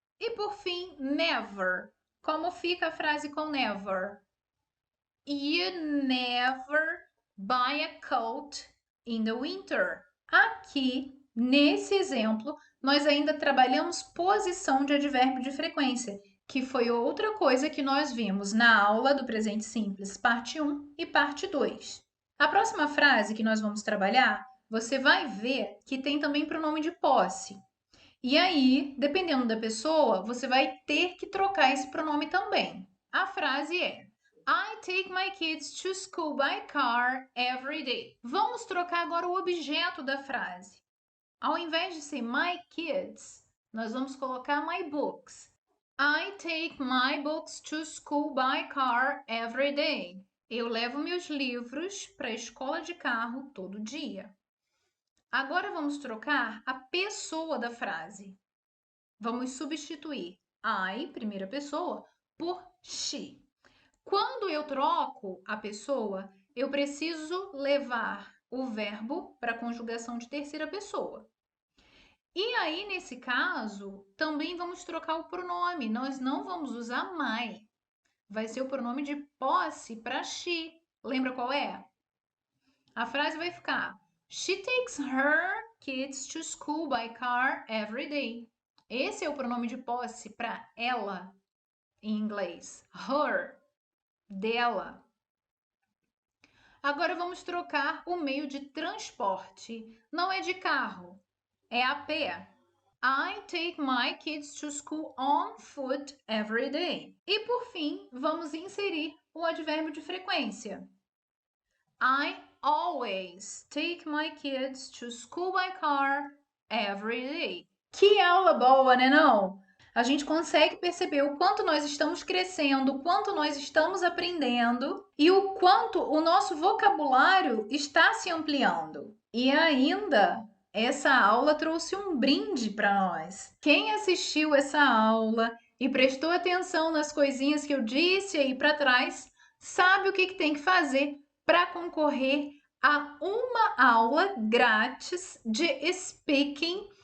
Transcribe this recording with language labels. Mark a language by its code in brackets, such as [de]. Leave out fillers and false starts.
[pt] E por fim, never. Como fica a frase com never? [en] You never buy a coat in the winter. [pt] Aqui, nesse exemplo, nós ainda trabalhamos posição de advérbio de frequência, que foi outra coisa que nós vimos na aula do presente simples, parte 1 e parte 2. A próxima frase que nós vamos trabalhar, você vai ver que tem também pronome de posse. E aí, dependendo da pessoa, você vai ter que trocar esse pronome também. A frase é: [en] I take my kids to school by car every day. [pt] Vamos trocar agora o objeto da frase. Ao invés de ser [en] my kids, [pt] nós vamos colocar [en] my books. I take my books to school by car every day. [pt] Eu levo meus livros para a escola de carro todo dia. Agora vamos trocar a pessoa da frase. Vamos substituir I, primeira pessoa, por she. Quando eu troco a pessoa, eu preciso levar o verbo para a conjugação de terceira pessoa. E aí, nesse caso, também vamos trocar o pronome. Nós não vamos usar my. Vai ser o pronome de posse para she. Lembra qual é? A frase vai ficar: [en] She takes her kids to school by car every day. [pt] Esse é o pronome de posse para ela, em inglês. Her, dela. Agora vamos trocar o meio de transporte. Não é de carro, é a pé. [en] I take my kids to school on foot every day. [pt] E por fim, vamos inserir o advérbio de frequência. [en] I always take my kids to school by car every day. [pt] Que aula boa, né não? A gente consegue perceber o quanto nós estamos crescendo, o quanto nós estamos aprendendo e o quanto o nosso vocabulário está se ampliando. E ainda, essa aula trouxe um brinde para nós. Quem assistiu essa aula e prestou atenção nas coisinhas que eu disse aí para trás, sabe o que tem que fazer para concorrer a uma aula grátis de speaking,